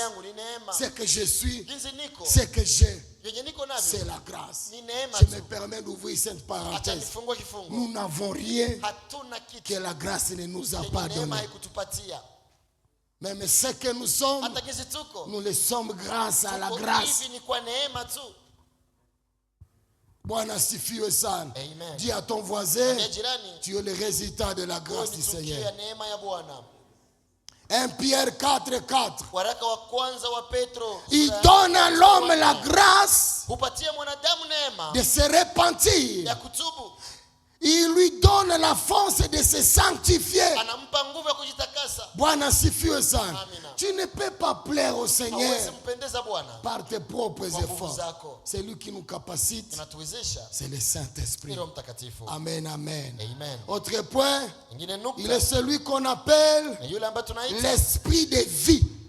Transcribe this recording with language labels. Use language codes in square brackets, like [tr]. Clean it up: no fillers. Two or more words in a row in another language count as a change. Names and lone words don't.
[fr] Ce que je suis, ce que j'ai, c'est la grâce. Je me permets d'ouvrir cette parenthèse. Nous n'avons rien que la grâce ne nous a pas donné. Même ce que nous sommes, nous le sommes grâce à la grâce. [sw] Bwana sifiwe sana. [fr] Dis à ton voisin, tu es le résultat de la grâce du Seigneur. 1 Pierre 4:4. Il donne à l'homme la grâce de se repentir. Il lui donne la force de se sanctifier. [sw] Bwana sifiwe sana. [fr] Tu ne peux pas plaire au Seigneur par tes propres efforts. C'est lui qui nous capacite. C'est le Saint-Esprit. Amen, amen. Autre point, il est celui qu'on appelle l'esprit de vie.